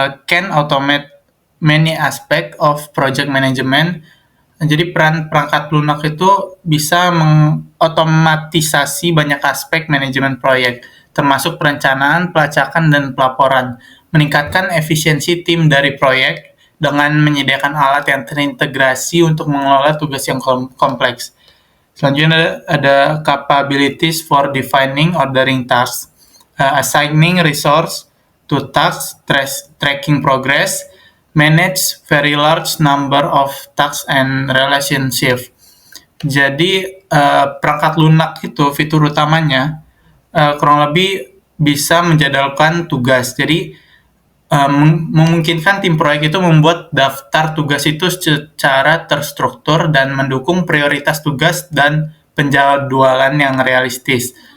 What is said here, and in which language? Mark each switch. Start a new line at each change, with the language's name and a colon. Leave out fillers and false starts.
English: Can automate many aspects of project management.
Indonesian: Jadi peran perangkat lunak itu bisa mengotomatisasi banyak aspek manajemen proyek, termasuk perencanaan, pelacakan, dan pelaporan, meningkatkan efisiensi tim dari proyek dengan menyediakan alat yang terintegrasi untuk mengelola tugas yang kompleks. Selanjutnya ada
English: capabilities for defining ordering tasks, assigning resource to tasks, tracking progress, manage very large number of tasks and relationship.
Indonesian: Jadi perangkat lunak itu fitur utamanya kurang lebih bisa menjadwalkan tugas. Jadi memungkinkan tim proyek itu membuat daftar tugas itu secara terstruktur dan mendukung prioritas tugas dan penjadwalan yang realistis.